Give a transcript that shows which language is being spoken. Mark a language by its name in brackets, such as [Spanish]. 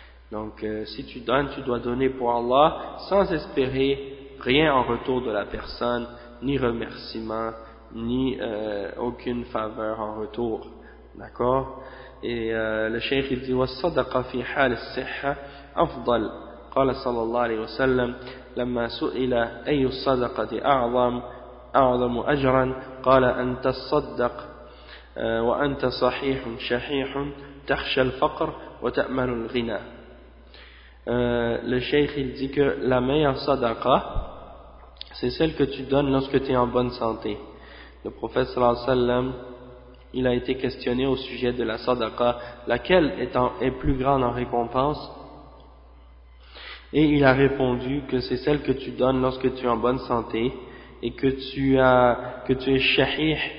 [French] Donc, si tu donnes, tu dois donner pour Allah sans espérer rien en retour de la personne, ni remerciement, ni aucune faveur en retour. D'accord? Et le cheikh il dit: [Arabic] وَالصَّدَقَ فِي حَالِ السِّحَّةِ أَفْضَلْ قَالَ صَلَى اللَّهِ عَلَيْهِ وَسَلَّمْ لَمَّا سُئِلَ أَيُّ الصَّدَقَةِ أَعْظَمُ أَجْرًا قَالَ أَنْ تَصَّدَّقْ وَأَنْتَ صَحِيحٌ شَحِيحٌ تَخْشَى الْفَقْرَ وَتَأْمَنُ الْغِنَى. [French] Le cheikh il dit que la meilleure sadaqa, c'est celle que tu donnes lorsque tu es en bonne santé. Le prophète sallallahu alayhi wa sallam, il a été questionné au sujet de la sadaqa, laquelle est plus grande en récompense, et il a répondu que c'est celle que tu donnes lorsque tu es en bonne santé et que tu es shahih.